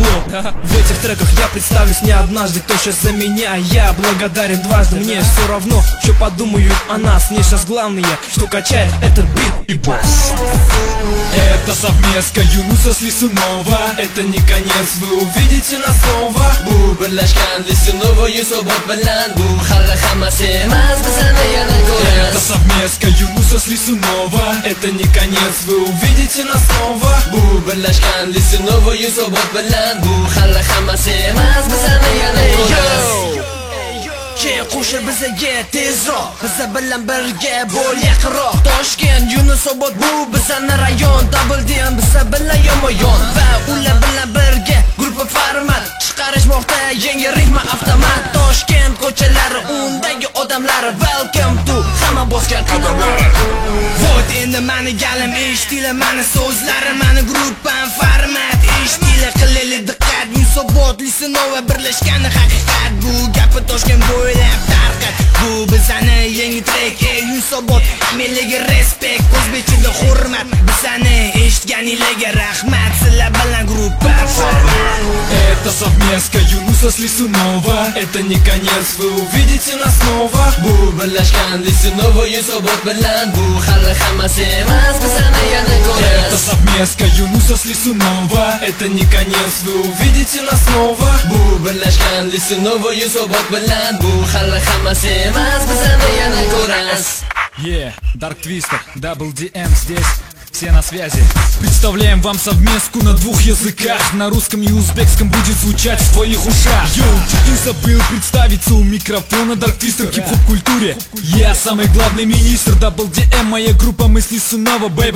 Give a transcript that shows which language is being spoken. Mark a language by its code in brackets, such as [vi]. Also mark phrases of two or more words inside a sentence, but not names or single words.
[ru] В этих треках я представлюсь не однажды. Кто сейчас за меня, я благодарен дважды. Мне все равно, что подумают о нас. Мне сейчас главное, что качает этот бит и бас. Это совместка Юнуса с Лисунова. Это не конец, вы увидите нас снова. [uz] Bu birlashgan Lisunova Yusobot bilan bu hali hammasi emas, bizani yana [ru] Это [uz] ko'rasiz. [ru] совместка Юнуса с Лисунова. Это не конец, вы увидите нас снова. [uz] Bu birlashgan Lisunova Yusobot bilan bu hali hammasi emas, bizani yana ko'rasiz. Keyin qo'shil bizaga tezroq, biza bilan birga bo'l yaqinroq. Toshkent, Yunusobod bu bizani rayon. Double DM biza bilan yonma-yon va ular bilan birga gruppa format chiqarishmoqda yangi ritma avtomat. Toshkent ko'chalari, undagi odamlar [en] welcome to [uz] hamma bosgan qadamlar. Vot endi mani galim eshitila, mani so'zlarim, mani gruppam format eshitila. Qilaylik diqqat, Yunusobod Lisunova birlashgani haqiqat. Bu gapi Toshkent bo'ylab tarqat. Bu bizani yangi trek, Yunusobod hammalarga respekt, o'zbekchada hurmat. Bizani eshitganinglarga rahmat, sizlar bilan gruppa format. [ru] Это совместка Юнуса с Лисунова. Это не конец, вы увидите нас снова. [uz] Bu birlashgan Lisunova Yusobot bilan bu hali hammasi emas, bizani yana [ru] Это [uz] ko'rasiz. [ru] совместка Юнуса с Лисунова. Это не конец, вы увидите нас снова. [uz] Bu birlashgan Lisunova Yusobot bilan bu hali hammasi emas, bizani yana ko'rasiz. [ru] Dark Twister, Double DM здесь. Все на связи. Представляем вам совместку на двух языках. На русском и узбекском будет звучать в твоих ушах. Йоу, чуть не забыл представиться у микрофона. Dark Twister в хип-хоп культуре. Я самый главный министр. Double DM, моя группа, мы с Лисунова, бейба.